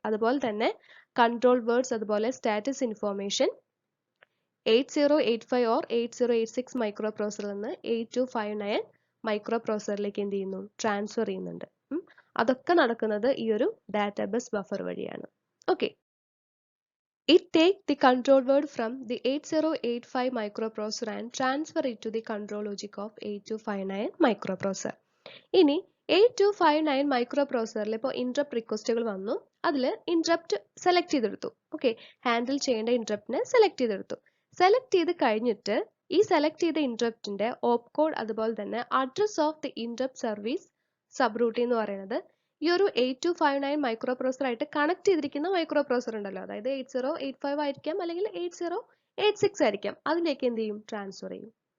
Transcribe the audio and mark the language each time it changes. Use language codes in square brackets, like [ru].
[ml] അതുപോലെ തന്നെ control words അതുപോലെ സ്റ്റാറ്റസ് ഇൻഫോർമേഷൻ 8085 ഓർ 8086 മൈക്രോപ്രോസസറിൽ നിന്ന് 8259 മൈക്രോപ്രോസസറിലേക്ക് എന്ത് ചെയ്യുന്നു, ട്രാൻസ്ഫർ ചെയ്യുന്നുണ്ട്. അതൊക്കെ നടക്കുന്നത് ഈ ഒരു ഡാറ്റാബേസ് ബഫർ വഴിയാണ്. [en] Okay, it takes the control word from the 8085 microprocessor and transfer it to the control logic of 8259 microprocessor. [ml] ഇനി 8259 മൈക്രോപ്രോസസറിൽ ഇപ്പോൾ ഇന്ററപ്റ്റ് റിക്വസ്റ്റുകൾ വന്നു. അതിൽ ഇന്ററപ്റ്റ് സെലക്ട് ചെയ്തെടുത്തു. ഓക്കെ, ഹാൻഡിൽ ചെയ്യേണ്ട ഇന്ററപ്റ്റിനെ സെലക്ട് ചെയ്തെടുത്തു. സെലക്ട് ചെയ്ത് കഴിഞ്ഞിട്ട് ഈ സെലക്ട് ചെയ്ത ഇന്ററപ്റ്റിന്റെ ഓപ്പ് കോഡ് അതുപോലെ തന്നെ [en] address of the interrupt service subroutine [ml] എന്ന് പറയുന്നത് ഈ ഒരു 8259 മൈക്രോപ്രോസസർ ആയിട്ട് കണക്ട് ചെയ്തിരിക്കുന്ന മൈക്രോപ്രോസസർ ഉണ്ടല്ലോ, അതായത് 8085 ആയിരിക്കാം അല്ലെങ്കിൽ 8086 ആയിരിക്കാം, അതിലേക്ക് എന്ത് ചെയ്യും, ട്രാൻസ്ഫർ ചെയ്യും.